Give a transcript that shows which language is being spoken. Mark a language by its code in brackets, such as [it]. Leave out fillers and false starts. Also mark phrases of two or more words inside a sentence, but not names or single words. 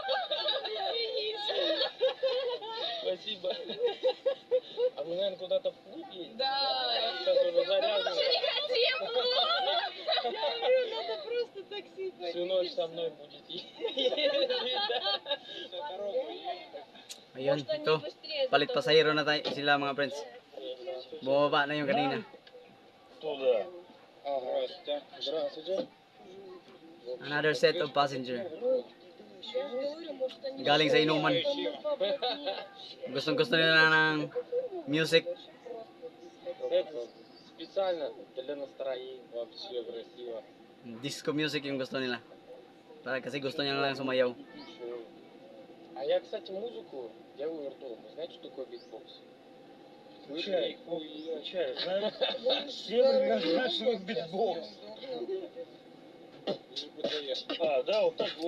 [ru] Спасибо. А вы, наверное, куда-то в клуб едете? Да. Сейчас уже заряжены. Вообще не хотим! Я говорю, надо просто такси Всю ночь со мной будете ездить, да? [tl] Ayun, ito. Palit pasahero na tayo sila mga friends. Bumaba na yung kanina. [ru] Туда. Здравствуйте. Здравствуйте. [en] Another set of passenger. [tl] Galing sa inuman. Gustong gusto nila ng music. [ru] Это специально для настроения. Вообще красиво. [en] Disco music [tl] yung gusto nila. Para kasi gusto niya lang sumayaw. [ru] А я, кстати, музыку делаю ртом. Вы знаете, что такое битбокс? Чай, чай, знаешь, все прекрасно знают битбокс. А, да, вот так вот.